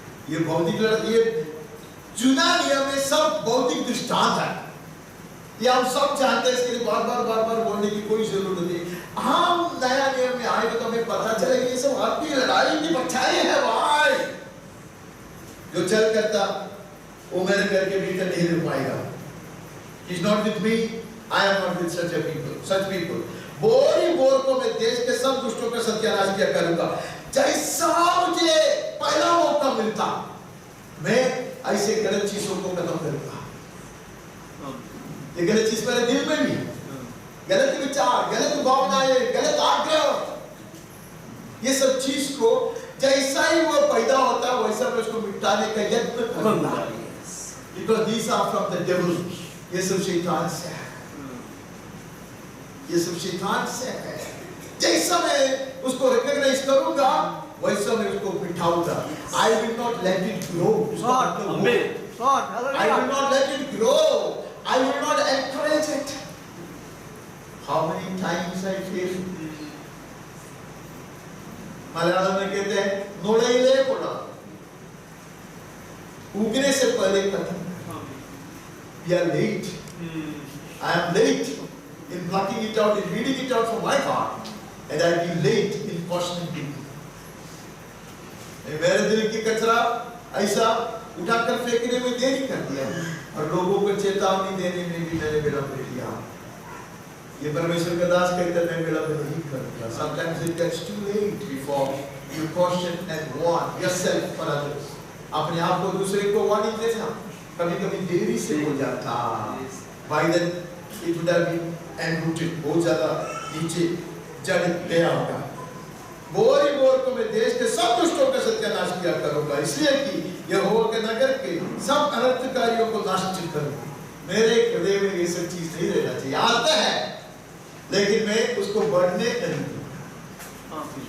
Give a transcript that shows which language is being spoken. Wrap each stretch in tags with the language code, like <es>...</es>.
<hi>ये भौतिक लड़ाई, ये चुना नियम में सब भौतिक दृष्टांत है, ये हम सब जानते हैं, इसके लिए बार बार बोलने की कोई जरूरत नहीं। हम नया नियम में आए तो हमें पता चलेगा ये सब आत्मिक लड़ाई की परछाई है भाई। जो चल करता वो मेरे घर के भीतर नहीं रह पाएगा।</hi> <en>He's not with me, I am not with such people.</en> <hi>Bore को मैं देश के सब दुष्टों का सत्यानाश किया करूंगा। जैसा मुझे पहला मौका मिलता मैं ऐसे गलत चीजों को खत्म करूंगा। ये गलत चीज मेरे दिल में भी, गलत विचार, गलत भावनाएं, गलत आग्रह, ये सब चीज को जैसा ही वो पैदा होता है वैसा मैं उसको मिटाने का यत्न करूंगा।</hi> <en>Because these are from the devil.</en> <hi>ये सब शैतान से है, ये सब शैतान से है। जैसा मैं उसको रिकॉग्नाइज करूंगा वैसा मैं उसको बिठाऊंगा।</hi> <en>I will not let it grow. I will not let it grow. I will not encourage it. How many times I feel?</en> <hi>Malayalam में कहते हैं नोड़ैले पड़ा, उगने से पहले खत्म।</hi> <en>We are late. I am late in plucking it out, in reading it out from my heart, and I will be late in cautioning people.</en> <hi>मेरे दिल की कचरा ऐसा उठाकर फेंकने में देरी कर दिया और लोगों को चेतावनी देने में भी मैंने विलंब किया। ये परमेश्वर का दास कहता है मैं विलंब नहीं करूंगा।</hi> <en>Sometimes it gets too late before you caution and warn yourself for others.</en> <hi>अपने आप को दूसरे को वार्निंग देना कभी कभी देरी से हो जाता।</hi> <en>By then it would have been enrooted,</en> <hi>बहुत ज़्यादा नीचे जड़ गया होगा। बोर को मैं देश के सब दुष्टों का सत्यानाश किया करूंगा, इसलिए कि यहोवा के नगर के सब अनर्थकारियों को नष्ट करूंगा। मेरे हृदय में ये सब चीज नहीं रहना चाहिए, आता है लेकिन मैं उसको बढ़ने नहीं दूंगा।</hi>